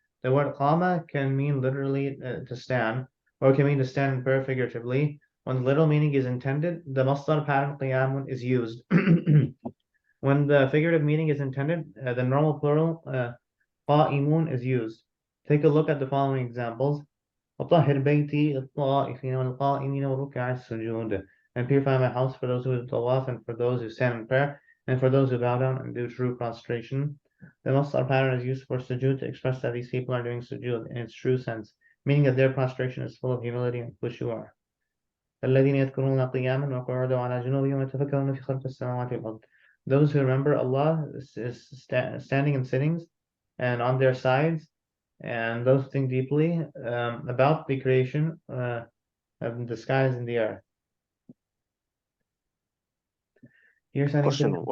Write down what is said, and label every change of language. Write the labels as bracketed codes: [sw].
[en] The word qama can mean literally to stand, or it can mean to stand and prayer figuratively. When the literal meaning is intended, the masdar pattern qiyamun is used. When the figurative meaning is intended, the normal plural qa'imun is used. Take a look at the following examples. [ar] وطهر بيتي الطائفين والقائمين وركع السجود. [en] And purify my house for those who do tawaf and for those who stand in prayer and for those who bow down and do true prostration. The masdar pattern is used for sujood to express that these people are doing sujood in its true sense, meaning that their prostration is full of humility and khushu'. [ar] الذين يذكرون قياما وقعودا وعلى جنوبهم ويتفكرون في خلق السماوات والأرض. [en] Those who remember Allah is standing and sittings and on their sides, and those who think deeply about the creation of the skies and the earth. Here's an Question: example.